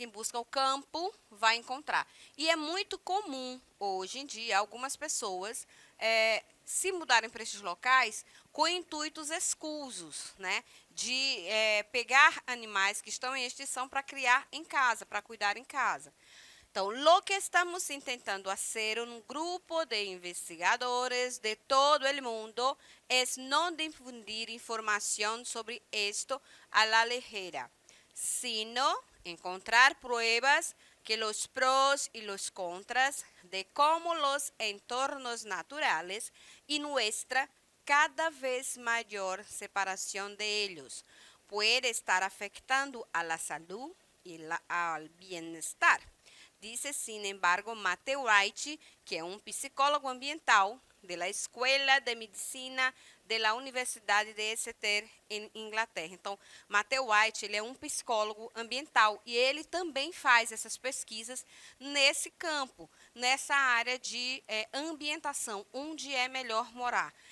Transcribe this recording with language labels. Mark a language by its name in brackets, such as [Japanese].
[Portuguese] Quem busca o campo vai encontrar. E é muito comum, hoje em dia, algumas pessoas se mudarem para esses locais com intuitos escusos, né? De pegar animais que estão em extinção para criar em casa, para cuidar em casa. [Spanish] Então, lo que estamos intentando hacer un grupo de investigadores de todo el mundo es no difundir información sobre esto a la ligera, sino encontrar pruebas que los pros y los contras de cómo los entornos naturales y nuestra cada vez mayor separación de ellos puede estar afectando a la salud y al bienestar. Dice, sin embargo, [Portuguese] Matthew Wright, que é um psicólogo ambiental da Escola de Medicina da Universidade de Exeter, em Inglaterra. Então, Matthew Wright, ele é um psicólogo ambiental e ele também faz essas pesquisas nesse campo, nessa área de ambientação, onde é melhor morar.